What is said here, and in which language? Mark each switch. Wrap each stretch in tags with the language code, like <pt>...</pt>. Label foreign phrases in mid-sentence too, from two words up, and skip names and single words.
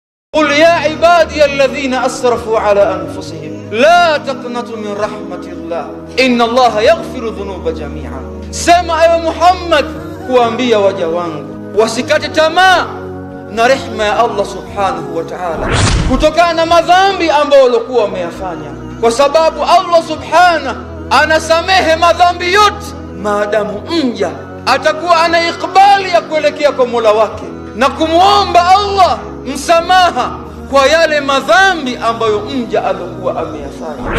<ar>قل يا عبادي الذين أسرفوا على أنفسهم لا تقنطوا من رحمة الله إن الله يغفر الذنوب جميعا.</ar> <sw>Sema ewe Muhammad kuambia waja wangu wasikate tamaa na rehema ya Allah</sw> <ar>سبحانه وتعالى</ar> <sw>kutokana na madhambi ambayo walikuwa wameyafanya, kwa sababu Allah subhanahu anasamehe madhambi yote maadamu mja atakuwa ana ikbali ya kuelekea kwa Mola wake na kumuomba Allah msamaha kwa yale madhambi ambayo mja alikuwa ameyafanya.</sw>